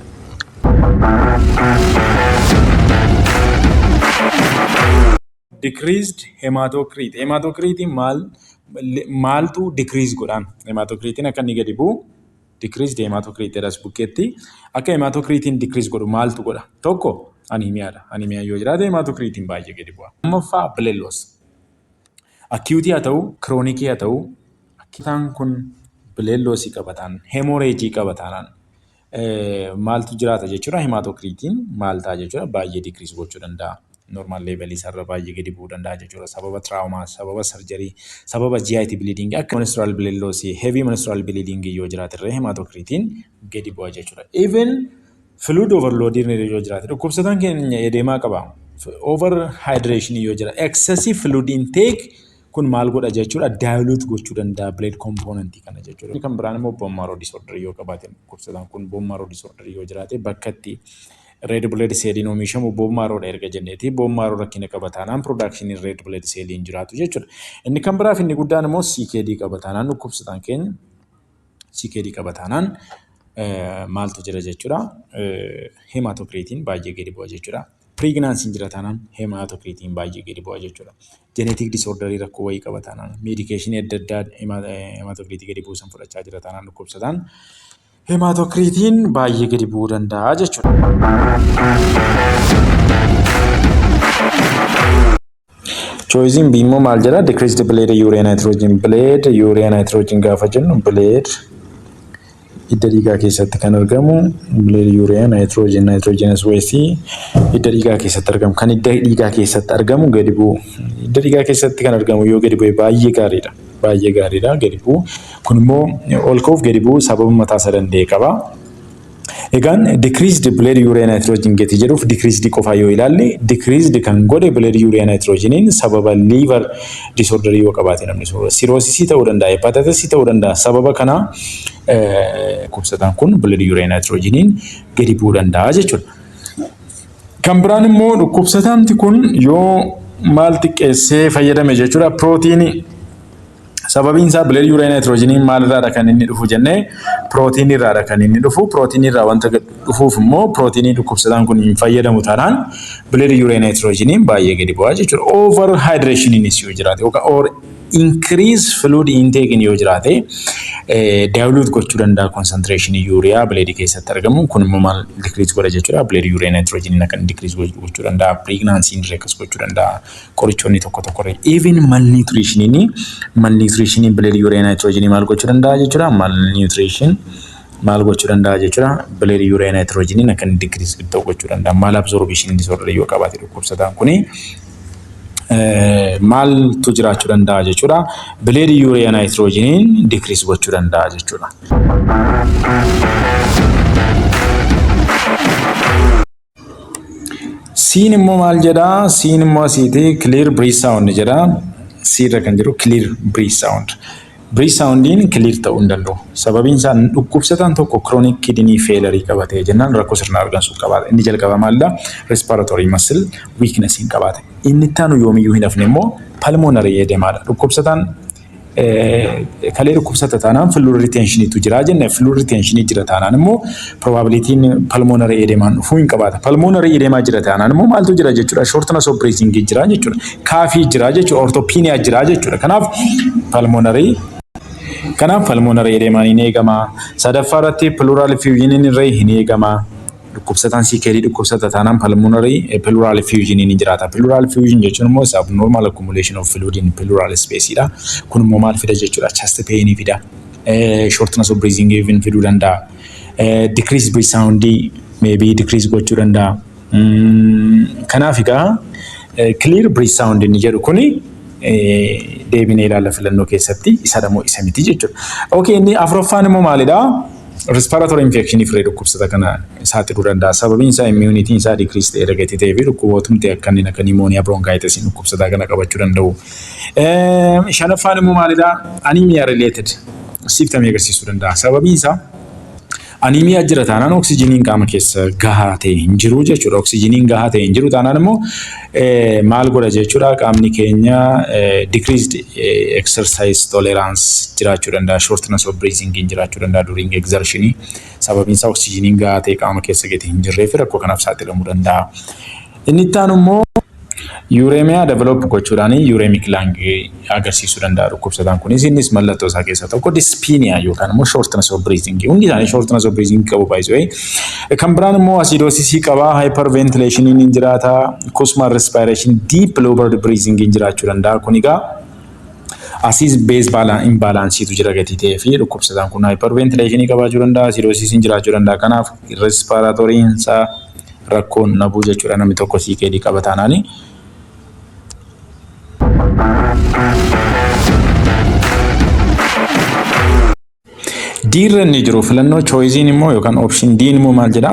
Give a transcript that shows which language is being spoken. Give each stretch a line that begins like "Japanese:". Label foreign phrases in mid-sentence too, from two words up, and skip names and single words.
English: Decreased hematocrit.
Oromo: Hematocrit maaltu decrease godhaan? Hematocrit'n akka inni gadi bu'u
English: decreased hematocrit
Oromo: jedhas bukkeetti. Akka hematocrit'n decrease godhu maaltu godha? Tokko anemiyaadha. Anemiyaan yoo jiraate hematocrit'n baay'ee gadi bu'a.
English: Lammaffaa blood loss.
Oromo: Acute haa ta'u, chronic haa ta'u, akkitaan kun
English: blood loss
Oromo: qabataan, hemorrhage qabataan maaltu jiraata jechuudha? Hematocrit'n maal ta'a jechuudha? Baay'ee decrease gochuu danda'a.
English: Normal level
Oromo: isarra baay'ee gadi bu'uu danda'a jechuudha. Sababa traumaa, sababa surgery, sababa
English: GIT bleeding
Oromo: akka
English: menstrual blood loss, heavy menstrual bleeding
Oromo: yoo jiraate irra hematocrit'n gadi bu'a jechuudha.
English: Even fluid overload
Oromo: yoo jiraate dhukkubsataan keenya edeemaa qaba.
English: Over hydration
Oromo: yoo jira,
English: excessive fluid intake
Oromo: kun maal godha jechuudha? Dilute gochuu danda'a
English: blood component
Oromo: kana jechuudha. Kan biraan immoo
English: bone marrow disorder
Oromo: yoo qabaate dhukkubsataan kun
English: bone marrow disorder
Oromo: yoo jiraate bakkatti
English: red blood cell
Oromo: oomishamu
English: bone marrowdha
Oromo: erga jenneeti.
English: Bone marrow
Oromo: rakkina qabataanaan
English: production red blood cell
Oromo: hin jiraatu jechuudha. Inni kan biraaf inni guddaan immoo CKD qabataanaan dhukkubsataan keenya CKD qabataanaan maaltu jira jechuudha? Hematocrit'n baay'ee gadi bu'a jechuudha. Pregnancy jira taanaan hematocrit'n baay'ee gadi bu'a jechuudha.
English: Genetic disorder
Oromo: rakkoo wayii qabataanaan medication adda addaa hematocrit gadi buusan fudhachaa jira taanaan dhukkubsataan hematocrit'n baay'ee gadi bu'uu danda'a jechuudha. Choosing B immoo maal jedha?
English: Decreased blood urea nitrogen. Blood urea nitrogen
Oromo: gaafa jennu blood hidda dhiigaa keessatti kan argamu
English: blood urea nitrogen nitrogenous waste
Oromo: hidda dhiigaa keessatti argamu. Kan hidda dhiigaa keessatti argamu gadi bu'u. Hidda dhiigaa keessatti kan argamu yoo gadi bu'e baay'ee gaariidha. Baay'ee gaariidha gadi bu'u. Kun immoo ol ka'uuf gadi bu'u sababa mataa isaa danda'e qaba. Egaan
English: decreased blood urea nitrogen
Oromo: gati jedhuuf decreased qofa yoo ilaalle decreased kan godhe
English: blood urea nitrogeniin
Oromo: sababa
English: liver disorder
Oromo: yoo qabaate namni cirrhosis ta'uu danda'a, hepatitis ta'uu danda'a. Sababa kana dhukkubsataan kun
English: blood urea nitrogeniin
Oromo: gadi bu'uu danda'a jechuudha. Kan biraan immoo dhukkubsataan kun yoo maal xiqqeessee fayyadame jechuudha pirootiinii. Sababiin isaa
English: blood urea nitrogeniin
Oromo: maalirraa kan inni dhufu jennee pirootiinii irraa kan inni dhufu. Pirootiinii irraa wanta dhufuuf immoo pirootiinii dhukkubsataan kun hin fayyadamu taanaan
English: blood urea nitrogeniin
Oromo: baay'ee gadi bu'aa jechuudha.
English: Over hydration
Oromo: yoo jiraate yookaan
English: or increase fluid intake
Oromo: yoo jiraate dilute gochuu danda'a
English: concentration urea blood
Oromo: keessatti argamu. Kun immoo maal decrease godha jechuudha.
English: Blood urea nitrogeniin
Oromo: akka decrease gochuu danda'a. Pregnancy reduce gochuu danda'a. Qorichoonni tokko
English: even malnutrition blood urea nitrogen
Oromo: maal gochuu danda'a jechuudha. Malnutrition maal gochuu danda'a jechuudha.
English: Blood urea nitrogen akka decrease
Oromo: gochuu danda'a. Malabsorption disorder yoo qabaate dhukkubsataan kuni maaltu jiraachuu danda'a jechuudha.
English: Blood urea nitrogen decrease
Oromo: gochuu danda'a jechuudha. Siin immoo maal jedhaa? Siin immoo asiiti
English: clear breath sound
Oromo: jedhaa. Siirra kan jiru
English: clear breath sound. Breath soundiin clear
Oromo: ta'uu hin danda'u. Sababiin isaa dhukkubsataan tokko
English: chronic kidney failure
Oromo: qabatee jennaan rakkoo sirna argansuu qabaata. Inni jalqaba maalidha?
English: Respiratory muscle weakness
Oromo: hin qabaata. Inni itti aanu yoomiyyuu hin hafne immoo
English: pulmonary edemaadha.
Oromo: Dhukkubsataan kalee dhukkubsata taanaan
English: fluid retention
Oromo: tu jira jenne
English: fluid retention
Oromo: jira taanaan immoo
English: probability pulmonary edema
Oromo: dhufuu hin qabaata.
English: Pulmonary edema
Oromo: jira taanaan immoo maaltu jira jechuudha?
English: Shortness of breathing
Oromo: jira jechuudha. Kaafii jira jechuudha. Orthopnea jira jechuudha. Kanaaf
English: pulmonary edema
Oromo: hin eegama. Sadaffaa irratti
English: pleural effusion
Oromo: irra hin eegama. Dhukkubsataan CKD dhukkubsata taanaan
English: pleural effusion
Oromo: ni jiraata.
English: Pleural effusion
Oromo: jechuun immoo
English: abnormal accumulation of fluid in pleural space dha.
Oromo: Kun immoo maal fida jechuudha?
English: Chest pain fida. Shortness of breathing even
Oromo: fiduu danda'a.
English: Decreased breath sound maybe decrease
Oromo: gochuu danda'a. Kanaaf egaa
English: clear breath sound
Oromo: inni jedhu kuni deebinee ilaalla filannoo keessatti isa dhamoo isa miti jechuudha. Okay, inni afuraffaan immoo maalidha?
English: Respiratory infection
Oromo: ifree dhukkubsata kana saaxiluu danda'a. Sababiin isaa immunity isaa decrease ta'ee argatee ta'ee fi dhukkubootumti kanneen akka pneumonia bronchitis dhukkubsata kana qabachuu danda'u. Shanaffaan immoo maalidha?
English: Anemia related symptom
Oromo: agarsiisuu danda'a. Sababiin isaa anemia jira taanaan oksijiniin qaama keessa gahaa ta'e hin jiru jechuudha. Oksijiniin gahaa ta'e hin jiru taanaan immoo maal godha jechuudha? Qaamni keenya
English: decreased exercise tolerance
Oromo: jiraachuu danda'a.
English: Shortness of breathing
Oromo: jiraachuu danda'a
English: during exertion.
Oromo: Sababiin isaa oksijiniin gahaa ta'e qaama keessa gadi hin jirreef rakkoo kanaaf saaxilamuu danda'a. Inni itti aanu immoo
English: uremia develop
Oromo: gochuudhaan
English: uremic lung
Oromo: agarsiisuu danda'a dhukkubsataan kunis. Innis mallattoo isaa keessaa tokko dyspnea yookaan immoo
English: shortness of breathing.
Oromo: Hundi isaanii
English: shortness of breathing
Oromo: qabu baay'ee. Kan biraan immoo acidosis qaba, hyperventilation ni jiraata,
English: cosmal respiration, deep lowered breathing
Oromo: jiraachuu danda'a. Kun egaa
English: acid base imbalance
Oromo: tu jira gatii ta'ee fi dhukkubsataan kun hyperventilation qabaachuu danda'a, acidosis jiraachuu danda'a. Kanaaf respiratory isaa rakkoon nabuu jechuudha namni tokko CKD qaba taanaani. Diirra inni jiru filannoo choicein immoo yookaan option D immoo maal jedha?